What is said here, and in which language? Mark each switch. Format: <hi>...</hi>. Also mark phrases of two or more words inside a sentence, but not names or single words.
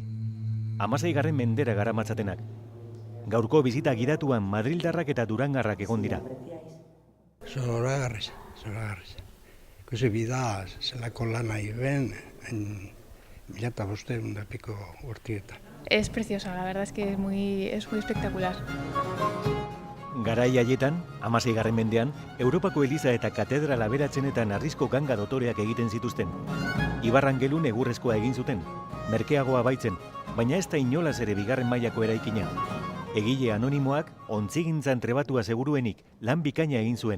<eu>16. mendera garamatzatenak. Gaurko bizita gidatuan madrildarrak eta durangarrak egon dira. Zoragarriz. Ikusi bida, zelako lana iben, 1500 da pico urtietan.</eu> <es>Es preciosa, la verdad es que es muy espectacular.</es> <eu>Garai haietan, 16. mendean, Europako eliza eta katedral aberatzenetan harrizko ganga dotoreak egiten zituzten. Ibarrangelun egurrezkoa egin zuten, merkeagoa baitzen, baina ez da inolaz ere bigarren mailako eraikina. Egile anonimoak, ontzigintzan trebatua seguruenik, lan bikaina egin zuen.</eu>